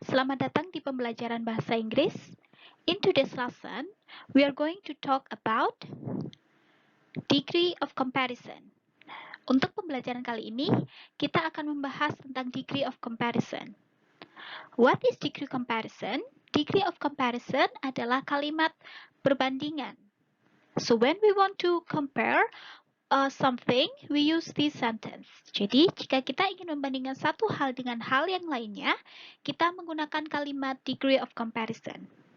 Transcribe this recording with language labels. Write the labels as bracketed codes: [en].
[id] Selamat datang di pembelajaran bahasa Inggris. [en] In today's lesson, we are going to talk about degree of comparison. [id] Untuk pembelajaran kali ini, kita akan membahas tentang degree of comparison. [en] What is degree comparison? Degree of comparison adalah kalimat perbandingan. So when we want to compare something, we use this sentence. [id] Jadi, jika kita ingin membandingkan satu hal dengan hal yang lainnya, kita menggunakan kalimat degree of comparison.